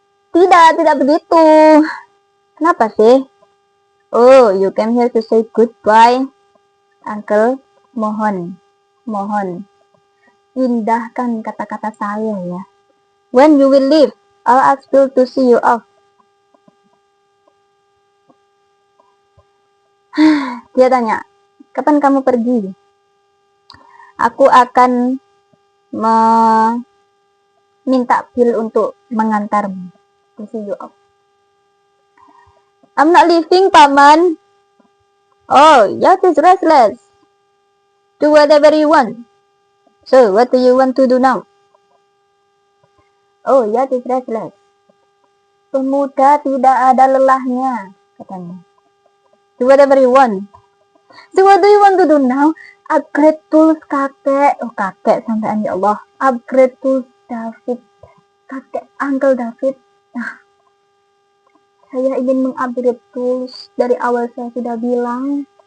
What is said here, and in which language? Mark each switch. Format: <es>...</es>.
<id>Tidak begitu. Kenapa sih?</id> <en>Oh, you came here to say goodbye, Uncle.</en> <id>Mohon. Indahkan kata-kata saya ya.</id> <en>When you will leave, I'll ask Bill to see you off.</en> <id>Dia tanya, kapan kamu pergi? Aku akan minta Bill untuk mengantarmu.</id> <en>To see you off. I'm not leaving, Paman. Oh, you're just restless. Do whatever you want. So, what do you want to do now? Oh, you're just restless.</en> <id>Pemuda tidak ada lelahnya, katanya.</id> <en>Do whatever you want. So what do you want to do now? Upgrade tools</en> <id>kakek. Oh kakek sampean ya Allah.</id> <en>Upgrade tools David. Kakek Uncle David.</en> <id>Nah, saya ingin mengupgrade tools. Dari awal saya sudah bilang.</id>